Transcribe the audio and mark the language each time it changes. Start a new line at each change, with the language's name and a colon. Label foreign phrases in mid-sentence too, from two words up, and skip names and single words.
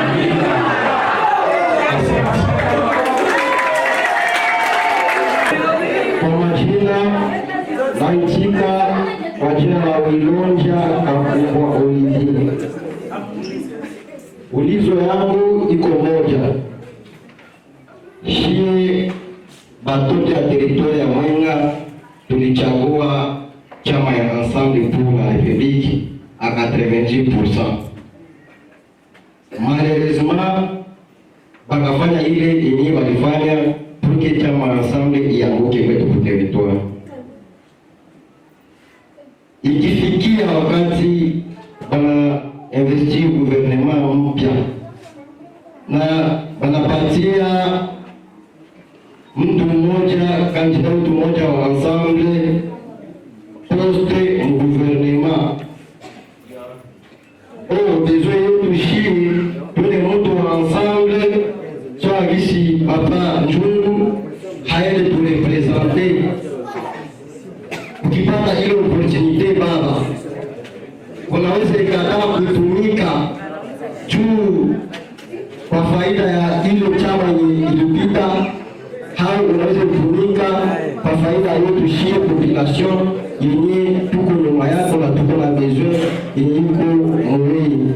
Swahili: Kwa majina naitika kwa jina la Wilonja Kakubwa Olivier. Ulizo yangu iko moja. Shie batoto ya teritoria ya Mwenga tulichagua chama ya Ensemble pour la République à 90%. Malheureusement, bakafanya ile yenye walifanya pour chama ya Ensemble ianguke kwetu kwa territoire. Ikifikia wakati bana
French: investir gouvernement
Swahili: mpya na banapatia mtu mmoja, kandida mtu mmoja wa Ensemble poste mu gouvernement. Besoin yetu shii tuone mtu wa Ensemble soit gisi papa Njungu haende turepresente. Ukipata ile opportunité baba, unaweza ikataa kutumika juu kwa faida ya hilo chama yenye ilipita, au unaweza kutumika kwa faida yetu shie population yenye tuko nyuma yako na tuko na besoin yenye iko mwei.